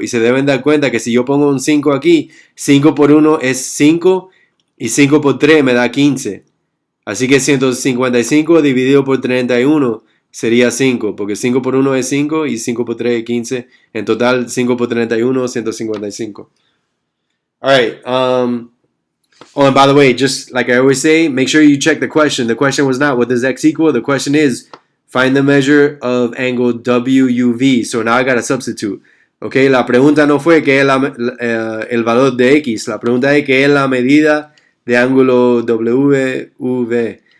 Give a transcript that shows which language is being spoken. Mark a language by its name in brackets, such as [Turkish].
[Spanish] Y se deben dar cuenta que si yo pongo un 5 aquí, 5 por 1 es 5 y 5 por 3 me da 15. Así que 155 dividido por 31 sería 5, porque 5 por 1 es 5 y 5 por 3 es 15. En total, 5 por 31, 155. [English] Alright, oh, and by the way, just like I always say, make sure you check the question. The question was not what does x equal? The question is, find the measure of angle WUV. So now I got to substitute. [Spanish] Okay, la pregunta no fue qué es el valor de x. La pregunta es qué es la medida de ángulo WUV.